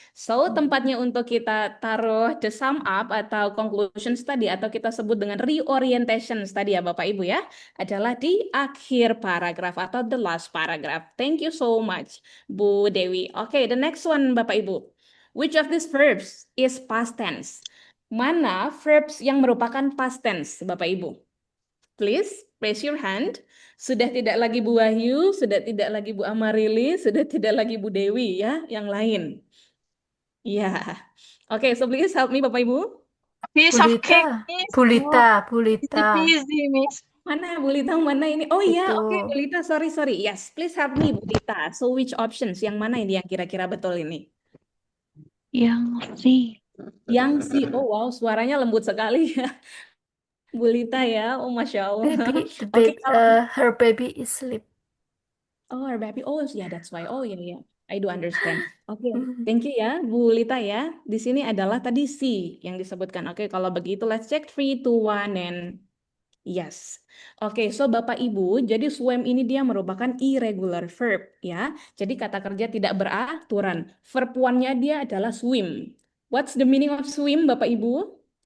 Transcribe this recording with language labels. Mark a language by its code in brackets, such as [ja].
[id] So, tempatnya untuk kita taruh [en] the sum up [id] atau conclusions tadi, atau kita sebut dengan reorientations tadi ya Bapak Ibu ya, adalah di akhir paragraf atau [en] the last paragraph. Thank you so much, Bu Dewi. Oke, the next one Bapak Ibu. Which of these verbs is past tense? [id] Mana verbs yang merupakan past tense, Bapak Ibu? [en] Please raise your hand. [id] Sudah tidak lagi Bu Wahyu, sudah tidak lagi Bu Amarili, sudah tidak lagi Bu Dewi ya, yang lain. Ya. [en] Oke, so please help me Bapak Ibu. Piece of cake, [id] Bulita, [en] Miss. [id] Bulita, [en] Easy [id] Bulita. [en] peasy, Miss. [id] Mana Bu Lita, mana ini? Oh ya, Itu. [en] oke Bu Lita, sorry. Yes, please help me Bu Lita. So which options? [id] Yang mana ini yang kira-kira betul ini? Yang C. Yang si, oh wow, suaranya lembut sekali ya. Bu Lita ya, oh Masya Allah. Oke, kalau [en] Her baby is asleep. oh, our baby. Oh, yeah, that's why. Oh, yeah. I do understand. Oke, Mhm. thank you ya, Bu Lita ya. [id] Di sini adalah tadi C yang disebutkan. [en] Oke, [id] kalau begitu [en] let's check 3, 2, 1, and yes. [id] Oke, so Bapak Ibu, jadi swim ini dia merupakan irregular verb ya. Jadi kata kerja tidak beraturan. Verb one-nya dia adalah swim. [en] What's the meaning of swim, Bapak Ibu?